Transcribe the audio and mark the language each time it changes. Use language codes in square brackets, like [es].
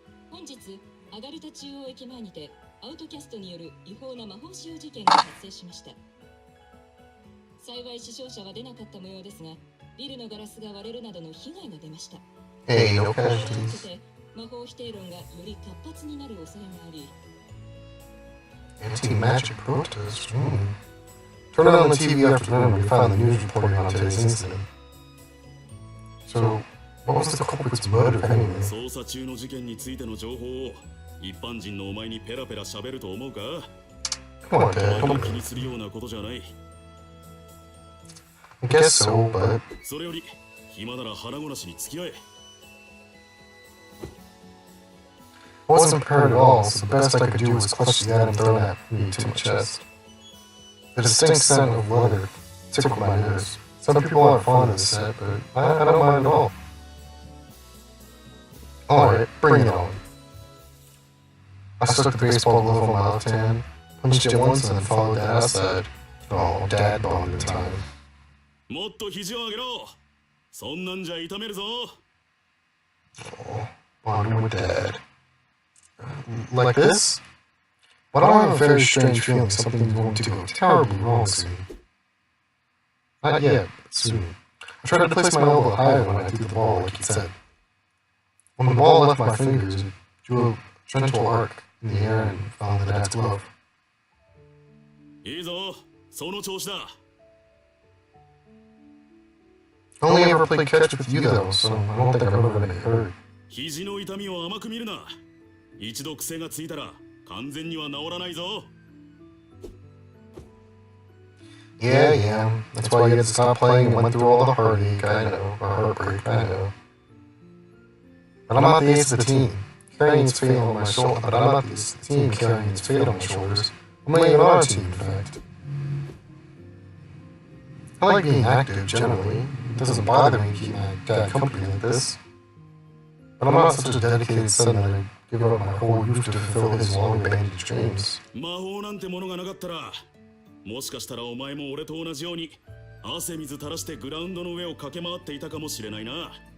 [ja] 本日アガルタ中央駅前にてアウトキャストによる違法な魔法使用事件が発生しました。幸い死傷者は出なかった模様ですが、ビルのガラスが割れるなどの被害が出ました。 [en] Hey, no casualties. [ja] 魔法否定論がより活発になる恐れがあり。 [en] Anti-magic protest. Turn it on the TV after dinner when you found the news reporting on today's incident. So, what was the culprit's motive anyway? [ja] 捜査中の事件についての情報を一般人のお前にペラペラ喋ると思うか? [en] Come on, Dad. [ja] お前が気にするようなことじゃない。 [en] I guess so, but... [ja] それより暇なら腹ごなしに付き合え。 [en] I wasn't prepared at all, so the best I could do was clutch the item thrown at me to my chest. The distinct scent of leather tickled my nose. Some people aren't fond of the scent, but I don't mind at all. Alright, bring it on. I stuck the baseball glove on my left hand, punched it once, and then followed that outside. Oh, dad bombed in time. [ja] もっと肘を上げろ。そんなんじゃ痛めるぞ。 [en] Oh, bonding with dad. Like this? But I have a very strange feeling something's going to go terribly wrong soon. Not yet, but soon. I tried to place my elbow higher when I threw the ball, like he said. When the ball left my fingers, it drew a gentle arc in the air and fell into dad's glove. [ja] いいぞ、その調子だ。 [en] I only ever played catch with you though, so I don't think I'm ever gonna get hurt. [ja] 肘の痛みを甘く見るな。一度癖がついたら完全には治らないぞ。 [en] Yeah, that's why you had to stop playing and went through all the heartache, I know, or heartbreak, I know. But I'm not the ace of the team, carrying its fate on my shoulder. But I'm not the ace of the team carrying its fate on my shoulders. I'm laying it on our team, in fact. I like being active, generally. It doesn't bother me to keep my dad company like this. But I'm not such a dedicated son that I'd give up my whole youth to fulfill his long-abandoned dreams. [ja] 魔法なんてものがなかったら、もしかしたらお前も俺と同じように汗水垂らしてグラウンドの上を駆け回っていたかもしれないな。